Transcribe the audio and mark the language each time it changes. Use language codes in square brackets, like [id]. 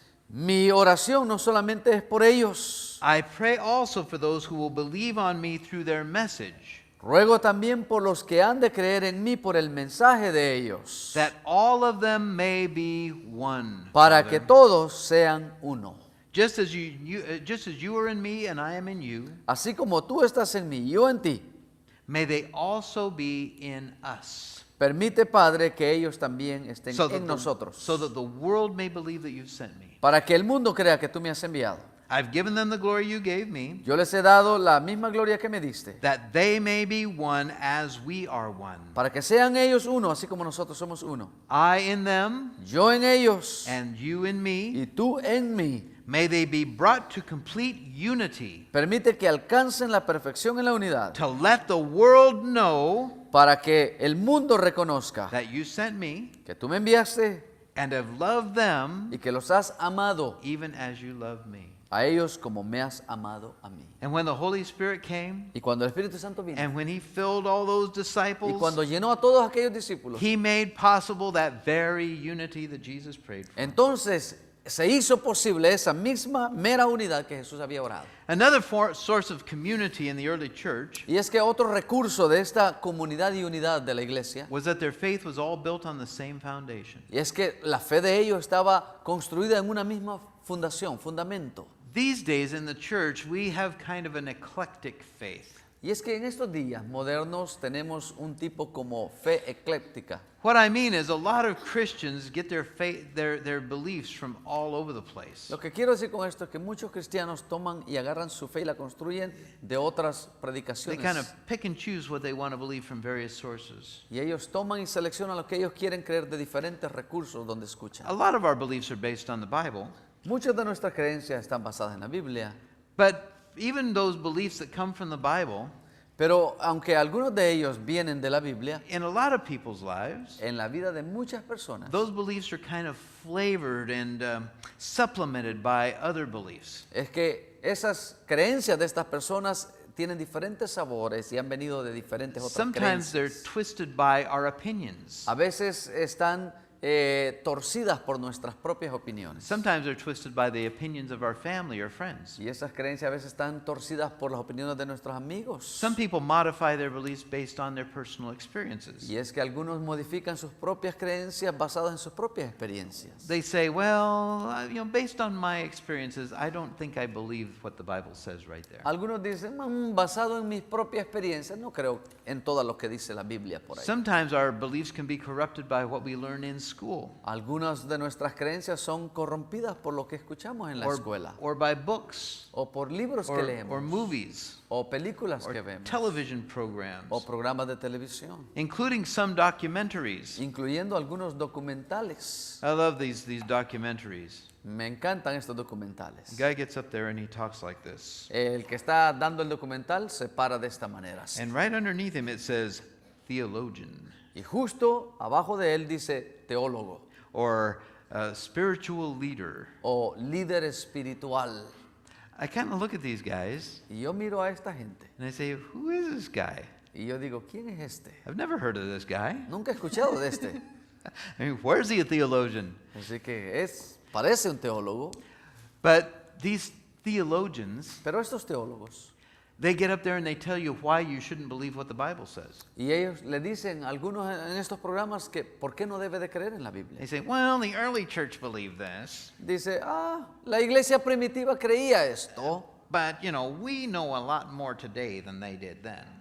[es] Mi oración no solamente es por ellos. [en] I pray also for those who will believe on me through their message, [es] Ruego también por los que han de creer en mí por el mensaje de ellos, [en] that all of them may be one. [es] para [en] Father. [es] que todos sean uno. [en] Just as you are in me and I am in you, [es] Así como tú estás en mí y yo en ti, [en] may they also be in us. [es] permite, Padre, que ellos también estén [en] So that [es] en nosotros, [en] the world may believe that you've sent me. [es] para que el mundo crea que tú me has enviado. [en] I've given them the glory you gave me, [es] Yo les he dado la misma gloria que me diste, [en] that they may be one as we are one. [es] para que sean ellos uno, así como nosotros somos uno. [en] I in them [es] Yo en ellos [en] and you in me. [es] y tú en mí. [en] May they be brought to complete unity, [es] Permite que alcancen la perfección en la unidad, [en] to let the world know [es] para que el mundo reconozca [en] that you sent me [es] que tú me enviaste [en] and have loved them [es] y que los has amado [en] even as you loved me. [es] a ellos como me has amado a mí. [en] And when the Holy Spirit came, [es] Y cuando el Espíritu Santo vino [en] and when he filled all those [es] y [en] disciples, [es] cuando llenó a todos aquellos discípulos, [en] he made possible that very unity that Jesus prayed for. [es] entonces se hizo posible esa misma mera unidad que Jesús había orado. [en] Another source of community in the early church [es] Y es que otro recurso de esta comunidad y unidad de la iglesia, [en] was that their faith was all built on the same foundation. [es] y es que la fe de ellos estaba construida en una misma fundación, fundamento. [en] These days in the church, we have kind of an eclectic faith. [es] Y es que en estos días modernos tenemos un tipo como fe ecléctica. [en] What I mean is a lot of Christians get their faith, their beliefs from all over the place. [es] Lo que quiero decir con esto es que muchos cristianos toman y agarran su fe y la construyen de otras [en] They [es] predicaciones. [en] kind of pick and choose what they want to believe from various sources. [es] Y ellos toman y seleccionan lo que ellos quieren creer de diferentes recursos donde escuchan. [en] A lot of our beliefs are based on the Bible, [es] Muchas de nuestras creencias están basadas en la Biblia, [en] but even those beliefs that come from the Bible, [es] pero aunque algunos de ellos vienen de la Biblia, [en] in a lot of people's lives, [es] en la vida de muchas personas, [en] those beliefs are kind of flavored and supplemented by other beliefs. [es] es que esas creencias de estas personas tienen diferentes sabores y han venido de diferentes otras [en] Sometimes they're [es] creencias. [en] twisted by our opinions. [es] A veces están torcidas por nuestras propias opiniones. [en] Sometimes they're twisted by the opinions of our family or friends. [es] Y esas creencias a veces están torcidas por las opiniones de nuestros amigos. [en] Some people modify their beliefs based on their personal experiences. [es] Y es que algunos modifican sus propias creencias basadas en sus propias experiencias. [en] They say, well, based on my experiences, I don't think I believe what the Bible says right there. [es] Algunos dicen, basado en mis propias experiencias, no creo en todo lo que dice la Biblia por ahí. [en] Sometimes our beliefs can be corrupted by what we learn in school [es] Algunas de nuestras creencias son corrompidas por lo que escuchamos en la escuela, [en] or by books [es] o por libros que [en] or [es] leemos, [en] movies [es] o películas [en] or [es] que vemos, [en] television programs, [es] o programas de televisión, [en] including some documentaries. [es] incluyendo algunos documentales. [en] I love these documentaries. [es] Me encantan estos documentales. [en] The guy gets up there and he talks like this. [es] El que está dando el documental se para de esta manera. Así. [en] And right underneath him it says theologian [es] Y justo abajo de él dice teólogo [en] or spiritual leader. [es] o líder espiritual. [en] I kind of look at these guys [es] Y yo miro a esta gente [en] and I say, who is this guy? [es] y yo digo, ¿quién es este? [en] I've never heard of this guy. [es] Nunca he escuchado de este. [en] I mean, where's he a theologian? [es] Así que parece un teólogo, [en] But these theologians, [es] pero estos teólogos, [en] they get up there and they tell you why you shouldn't believe what the Bible says. [es] y ellos le dicen a algunos en estos programas que ¿por qué no debe de creer en la Biblia? [en] They say, well, the early church believed this, [es] Dice, la iglesia primitiva creía esto, [en] but, we know a lot more today than they did then.